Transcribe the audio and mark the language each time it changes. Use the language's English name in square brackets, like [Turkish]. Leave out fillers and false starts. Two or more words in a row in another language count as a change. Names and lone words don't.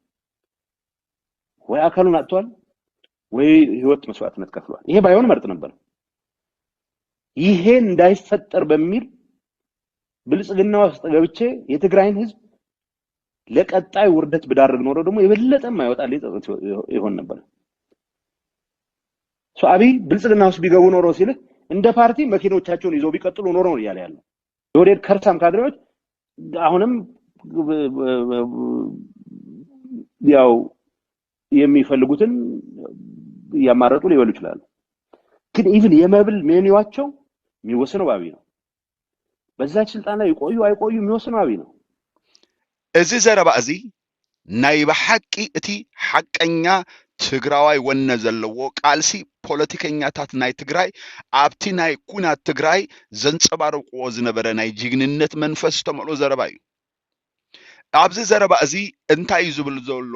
[Amharic] ወይ አካሉን አጥቷል ወይ ህይወት መስዋዕትነት ከፍሏል ይሄ ባይሆን መርጥ ነበር ይሄ እንዳይፈጠር በሚል ብልጽግና ውስጥ ገብቼ የትግራይን ህዝብ ለቀጣይ ውርደት ብዳርግ ኖሮ ደግሞ የበለጠም አይወጣልኝ ጸጸት ይሆን ነበር አብይ ብልጽግና ውስጥ ቢገቡ ኖሮ ሲል እንደ ፓርቲ መኪኖቻቸውን ይዘው ቢቀጥሉ ኖሮ ነው ያለ ያለው የወዴድ ከርሳም ካድሬዎች አሁንም ያው የሚፈልጉትን ያማረጡ ሊበሉ ይችላሉ ግን ኢቭን የመብል ሜኒዋቸው የሚወሰነው አብይ ነው በዛች ስልጣን ላይ ይቆዩ አይቆዩ የሚወሰነው አብይ ነው [Tigrinya] እዚ ዘረባ እዚ ናይ በሐቂ እቲ ሐቀኛ ትግራዋይ ወነ ዘለዎ ቃልሲ ፖለቲከኛታት ናይ ትግራይ ኣብቲ ናይ ኩናት ትግራይ ዘንጸባርቅዎ ዝነበረ ናይ ጅግንነት መንፈስ ተመልኦ ዘረባ እዩ ኣብዚ ዘረባ እዚ እንታይ ዝብል ዘሎ